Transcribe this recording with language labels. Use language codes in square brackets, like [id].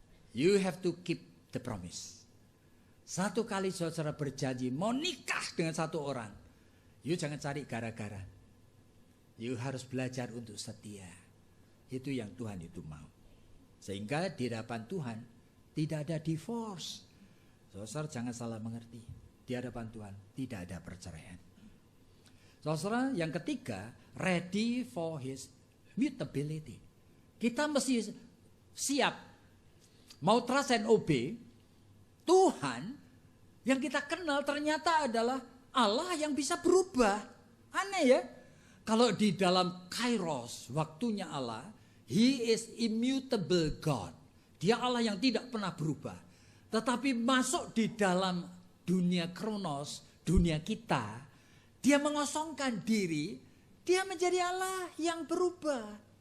[en] You have to keep the promise. [id] Satu kali saudara berjanji mau nikah dengan satu orang. You jangan cari gara-gara. You harus belajar untuk setia. Itu yang Tuhan itu mau. Sehingga di hadapan Tuhan tidak ada divorce. Saudara jangan salah mengerti. Di hadapan Tuhan tidak ada perceraian. Saudara yang ketiga, [en] ready for his mutability. [id] Kita mesti siap. Mau trust and obey. Tuhan yang kita kenal ternyata adalah Allah yang bisa berubah. Aneh ya. Kalau di dalam kairos, waktunya Allah, [en] He is immutable God. [id] Dia Allah yang tidak pernah berubah. Tetapi masuk di dalam dunia kronos, dunia kita, dia mengosongkan diri, dia menjadi Allah yang berubah.